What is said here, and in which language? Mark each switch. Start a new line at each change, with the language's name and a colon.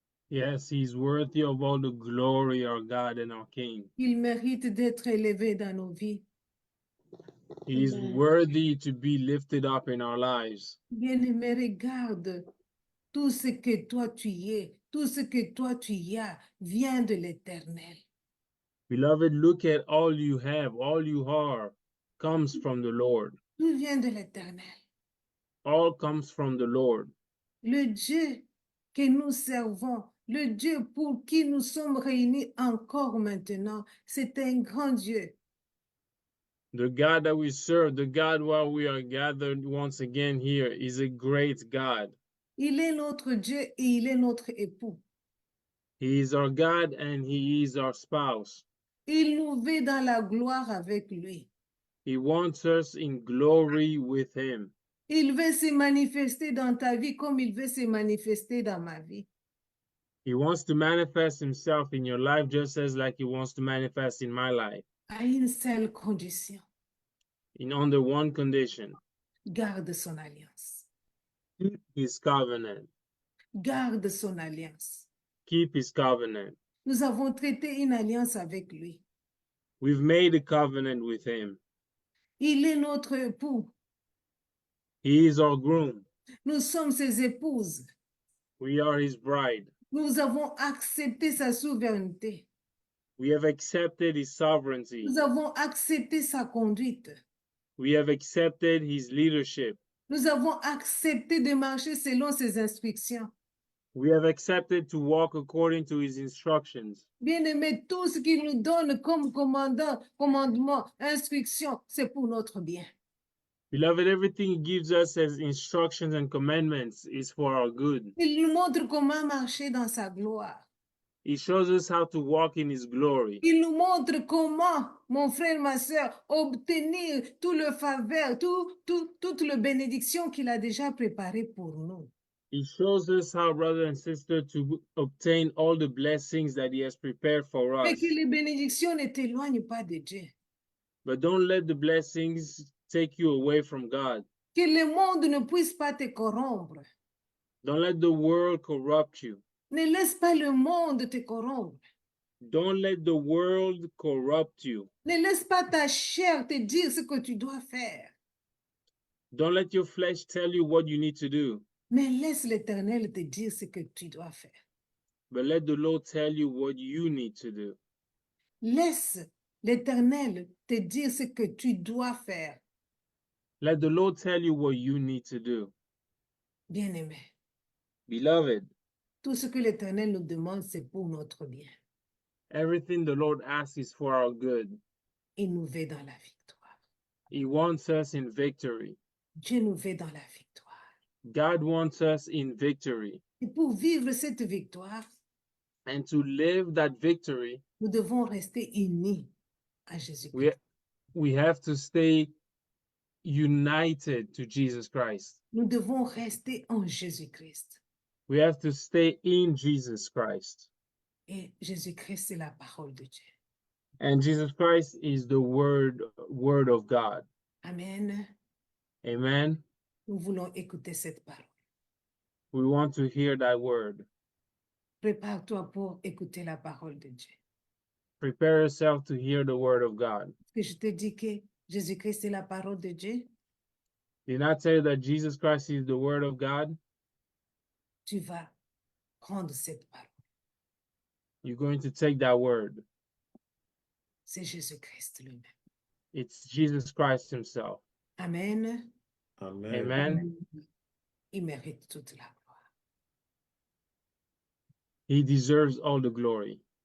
English: Yes, he's worthy of all the glory, our God and our King.
French: Il mérite d'être élevé dans nos vies.
English: He's Amen. worthy to be lifted up in our lives.
French: Bien-aimé, regarde, tout ce que toi tu es, tout ce que toi tu as, vient de l'Éternel.
English: Beloved, look at all you have, all you are, comes from the Lord.
French: Tout vient de l'Éternel.
English: All comes from the Lord.
French: Le Dieu que nous servons, le Dieu pour qui nous sommes réunis encore maintenant, c'est un grand Dieu.
English: The God that we serve, the God while we are gathered once again here, is a great God.
French: Il est notre Dieu et il est notre époux.
English: He is our God and he is our spouse.
French: Il nous veut dans la gloire avec lui.
English: He wants us in glory with him.
French: Il veut se manifester dans ta vie comme il veut se manifester dans ma vie.
English: He wants to manifest himself in your life just as like he wants to manifest in my life.
French: À une seule condition,
English: In under one condition,
French: garde son alliance.
English: keep his covenant.
French: Garde son alliance.
English: Keep his covenant.
French: Nous avons traité une alliance avec lui.
English: We've made a covenant with him.
French: Il est notre époux.
English: He is our groom.
French: Nous sommes ses épouses.
English: We are his bride.
French: Nous avons accepté sa souveraineté.
English: We have accepted his sovereignty.
French: Nous avons accepté sa conduite.
English: We have accepted his leadership.
French: Nous avons accepté de marcher selon ses instructions.
English: We have accepted to walk according to his instructions.
French: Bien-aimés, tout ce qu'il nous donne comme commandement, instruction, c'est pour notre bien.
English: Beloved, everything he gives us as instructions and commandments is for our good.
French: Il nous montre comment marcher dans sa gloire.
English: He shows us how to walk in his glory.
French: Il nous montre comment, mon frère, ma soeur, obtenir tout le faveur, toute la bénédiction qu'il a déjà préparée pour nous.
English: He shows us how, brother and sister, to obtain all the blessings that he has prepared for
French: Mais
English: us.
French: que les bénédictions ne t'éloignent pas de Dieu.
English: But don't let the blessings take you away from God.
French: Que le monde ne puisse pas te corrompre.
English: Don't let the world corrupt you.
French: Ne laisse pas le monde te corrompre.
English: Don't let the world corrupt you.
French: Ne laisse pas ta chair te dire ce que tu dois faire.
English: Don't let your flesh tell you what you need to do.
French: Mais laisse l'Éternel te dire ce que tu dois faire.
English: But let the Lord tell you what you need to do.
French: Laisse l'Éternel te dire ce que tu dois faire.
English: Let the Lord tell you what you need to do.
French: Bien-aimé,
English: Beloved,
French: tout ce que l'Éternel nous demande, c'est pour notre bien.
English: everything the Lord asks is for our good.
French: Il nous veut dans la victoire.
English: He wants us in victory.
French: Dieu nous veut dans la victoire.
English: God wants us in victory.
French: Et pour vivre cette victoire,
English: And to live that victory,
French: nous devons rester unis à Jésus-Christ.
English: we have to stay united to Jesus Christ.
French: Nous devons rester en Jésus-Christ.
English: We have to stay in Jesus Christ.
French: Et Jésus-Christ, c'est la parole de Dieu.
English: And Jesus Christ is the word of God. Amen. Amen.
French: Nous voulons écouter cette parole.
English: We want to hear that word.
French: Prépare-toi pour écouter la parole de Dieu.
English: Prepare yourself to hear the word of God.
French: Que je te dis que Jésus-Christ est la parole de Dieu,
English: Did I tell you that Jesus Christ is the word of God?
French: tu vas prendre cette parole.
English: You're going to take that word.
French: C'est Jésus-Christ lui-même.
English: It's Jesus Christ himself. Amen. Amen. Amen.
French: Il mérite toute la gloire.
English: He deserves all the glory.